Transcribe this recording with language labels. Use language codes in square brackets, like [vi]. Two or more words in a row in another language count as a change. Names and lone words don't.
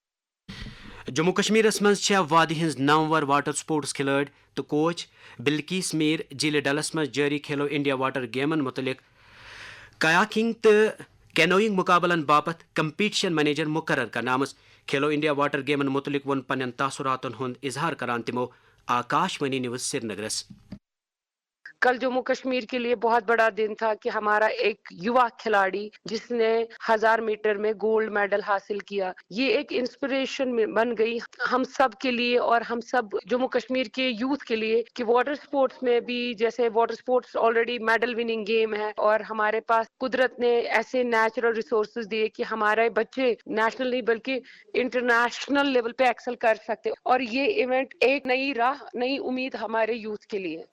[ks] जम्मू कश्मीरस मज वादी हज 9 [en] water sports [ks] खिलाड़ी तो कोच बिल्किस मीर जिले डलस मज जारी खेलो इंडिया वाटर गेमन मुतलिक कयाकिंग तो कैनोइंग मुकाबलन बापत [en] competition manager [ks] मुकर्रर करनामस। खेलो इंडिया वाटर गेमन मुतलिक वन पन्न तासुरातन हुंद इजहार करान तिमो आकाशवाणी न्यूज़ श्रीनगरस। [hi] कल जम्मू कश्मीर के लिए बहुत बड़ा दिन था कि हमारा एक युवा खिलाड़ी जिसने 1000 मीटर में [en] gold medal [hi] हासिल किया, ये एक इंस्पिरेशन बन गई हम सब के लिए और हम सब जम्मू कश्मीर के यूथ के लिए कि [en] water sports [hi] में भी, जैसे [en] water sports already medal winning game [hi] है और हमारे पास कुदरत ने ऐसे [en] natural resources [hi] दिए कि हमारे बच्चे नेशनल नहीं बल्कि [en] international level [hi] पे एक्सेल कर सकते, और ये इवेंट एक नई राह, नई उम्मीद हमारे यूथ के लिए।